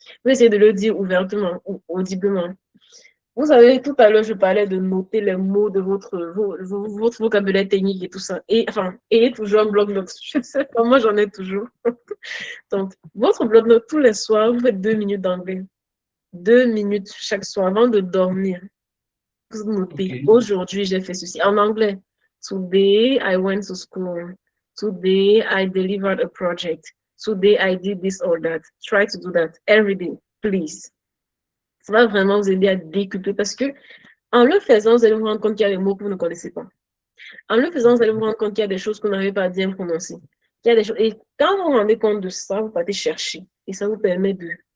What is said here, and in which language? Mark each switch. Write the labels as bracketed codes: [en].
[fr] Vous essayez de le dire ouvertement ou audiblement. Vous savez, tout à l'heure, je parlais de noter les mots de votre vocabulaire technique et tout ça. Et toujours un bloc-notes. Je sais pas, moi, j'en ai toujours. Donc, votre bloc-notes, tous les soirs, vous faites 2 minutes d'anglais. 2 minutes chaque soir avant de dormir. Vous notez, Ok. aujourd'hui, j'ai fait ceci. En anglais, [en] today I went to school. Today I delivered a project. Today I did this or that. Try to do that every day, please. [fr] Ça va vraiment vous aider à décupler parce que en le faisant, vous allez vous rendre compte qu'il y a des mots que vous ne connaissez pas. En le faisant, vous allez vous rendre compte qu'il y a des choses que vous n'arrivez pas à bien prononcer. Il y a des choses... Et quand vous vous rendez compte de ça, vous partez chercher. Et ça vous permet de...